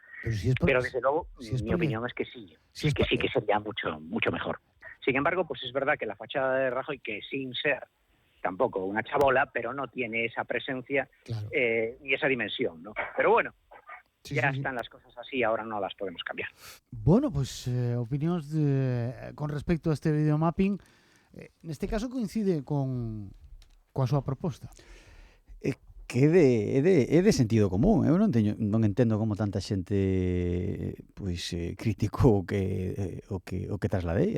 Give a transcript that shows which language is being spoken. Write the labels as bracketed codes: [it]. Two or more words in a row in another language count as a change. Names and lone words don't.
[es] Pero desde luego, mi opinión es que sí, que sería mucho mejor. Sin embargo, es verdad que la fachada de Rajoy, que sin ser tampoco una chabola, pero no tiene esa presencia, claro, y esa dimensión, ¿no? Pero bueno, están las cosas así, ahora no las podemos cambiar. Bueno, [gl] opinións con respecto a este videomapping. Neste caso coincide coa súa proposta. Que é de sentido común. Eu non entendo como tanta xente criticou o que trasladei.